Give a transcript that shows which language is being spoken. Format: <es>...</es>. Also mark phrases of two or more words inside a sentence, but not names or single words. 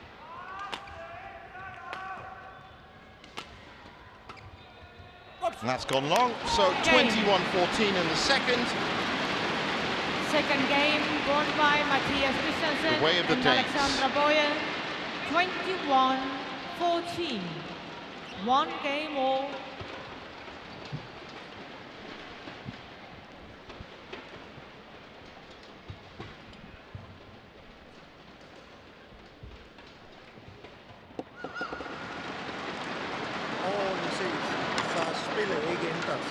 <en>And that's gone long, so 21-14 in the second. Second game won by Mathias Christiansen The way of the and Danes. Alexandra Bøje, 21-14. 1 game all.</en> <da>Overordnet set, så har spillet ikke ændret sig.</da>